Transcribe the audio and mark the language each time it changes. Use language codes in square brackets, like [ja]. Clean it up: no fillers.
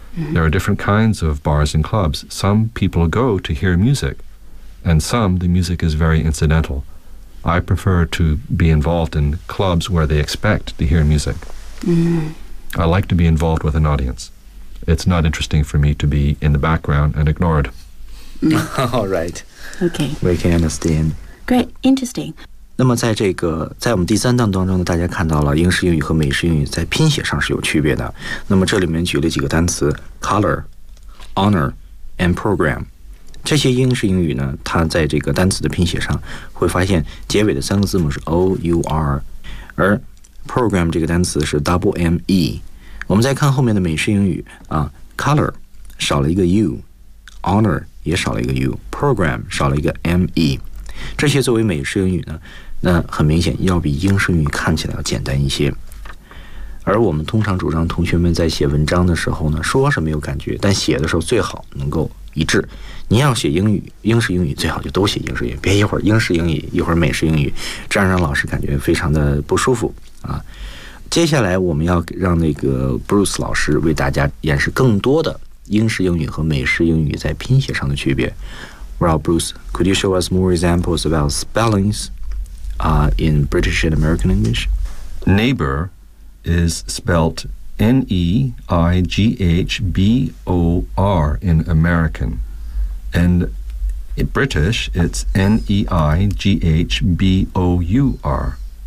[en] There are different kinds of bars and clubs. Some people go to hear music, and some the music is very incidental. I prefer to be involved in clubs where they expect to hear music. I like to be involved with an audience. It's not interesting for me to be in the background and ignored. All right. Okay. We can understand. Great. Interesting. [zh] 那么在这个在我们第三档当中呢，大家看到了英式英语和美式英语在拼写上是有区别的。那么这里面举了几个单词 color, honor, and program, 这些英式英语呢，它在这个单词的拼写上会发现结尾的三个字母是 O-U-R， 而 program 这个单词是 double-M-E。我们再看后面的美式英语啊， color 少了一个 U， honor 也少了一个 U， program 少了一个 M-E。这些作为美式英语呢，那很明显要比英式英语看起来要简单一些。而我们通常主张同学们在写文章的时候呢，说是没有感觉，但写的时候最好能够一致。您要写英语，英式英语最好就都写英式英语，别一会儿英式英语一会儿美式英语，这样让老师感觉非常的不舒服啊。接下来我们要让那个 Bruce 老师为大家演示更多的英式英语和美式英语在拼写上的区别。 [en] Well Bruce, could you show us more examples about spellings、in British and American English? Neighbor is spelt N-E-I-G-H-B-O-R in American. And in British, it's N-E-I-G-H-B-O-U-R.